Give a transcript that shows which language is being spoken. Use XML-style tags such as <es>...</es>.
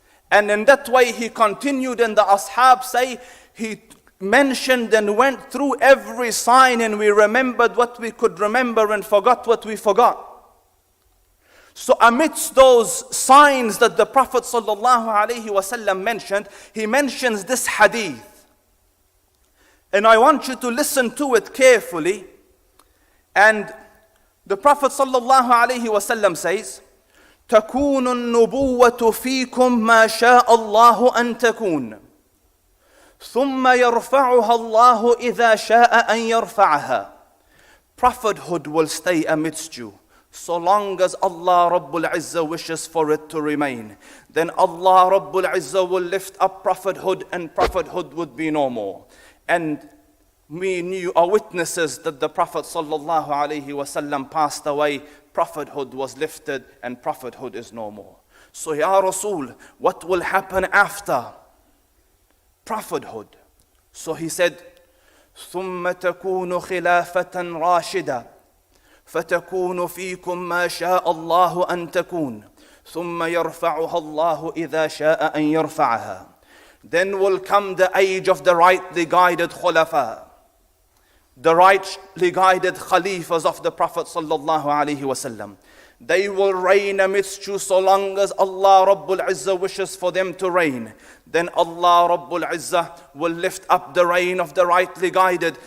<en>And in that way he continued, and the ashab say he mentioned and went through every sign, and we remembered what we could remember and forgot what we forgot. So amidst those signs that the Prophet ﷺ mentioned, he mentions this hadith. And I want you to listen to it carefully. And the Prophet ﷺ says,</en> <ar>تَكُونُ النُّبُوَّةُ فِيكُمْ مَا شَاءَ اللَّهُ أَن تَكُونَ ثُمَّ يَرْفَعُهَا اللَّهُ إِذَا شَاءَ أَن يَرْفَعَهَا.</ar> <en>Prophethood will stay amidst you, so long as Allah Rabbul Izzah wishes for it to remain. Then Allah Rabbul Izzah will lift up prophethood, and prophethood would be no more. And we are witnesses that the Prophet ﷺ passed away, prophethood was lifted, and prophethood is no more. So Ya Rasul, what will happen after prophethood? So he said,</en> <ar>ثُمَّ تَكُونُ خِلَافَةً رَاشِدًا فتكون فيكم ما شاء الله أن تكون ثم يرفعها الله إذا شاء أن يرفعها.</ar> <en>Then will come the age of the rightly guided khulafa, the rightly guided khalifas of the Prophet sallallahu alaihi wasallam. They will reign amidst you so long as Allah Rabbul Izzah wishes for them to reign. Then Allah Rabbul Izzah will lift up the reign of the rightly guided.</en>